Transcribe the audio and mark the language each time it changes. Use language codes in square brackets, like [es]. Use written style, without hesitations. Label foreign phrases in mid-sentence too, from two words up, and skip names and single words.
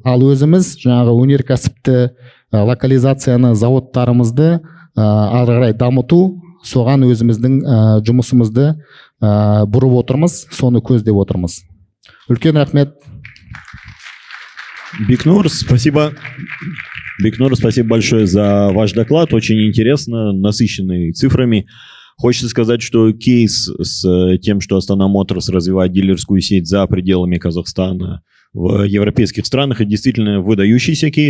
[kk] Ал өзіміз жаңағы өнеркәсіпті, локализацияны, заводтарымызды ары қарай дамыту, соған өзіміздің жұмысымызды бұрып отырмыз, соны көздеп отырмыз. Үлкен рахмет. [ru] Бекнур, спасибо. Бекнур, спасибо большое за ваш доклад. Очень интересно, насыщенный цифрами. Хочется сказать, что кейс с тем, что Астана Моторс развивает дилерскую сеть за пределами Казахстана в европейских странах, это действительно выдающийся кейс.